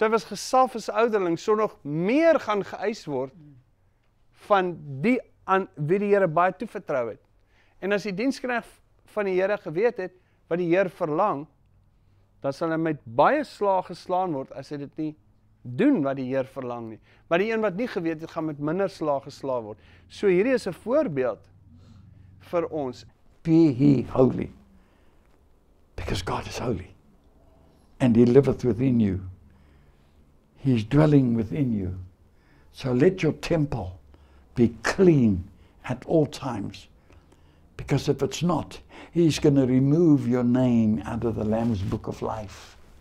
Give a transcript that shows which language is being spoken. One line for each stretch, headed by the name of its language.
Afrikaans: So hy was gesalf as 'n ouderling, so nog meer gaan geëis word van die aan wie die Here baie toevertrou het. En as die diensknegt van die Here geweet het wat die Here verlang, dan sal hy met baie slae geslaan word as hy dit nie doen wat die Here verlang nie. Maar die een wat nie geweet het, gaan met minder slae geslaan word. So hierdie is 'n voorbeeld vir ons.
English: Be ye holy, because God is holy, and He liveth within you. He is dwelling within you. So let your temple be clean at all times, because if it's not, He's going to remove your name out of the Lamb's book of life.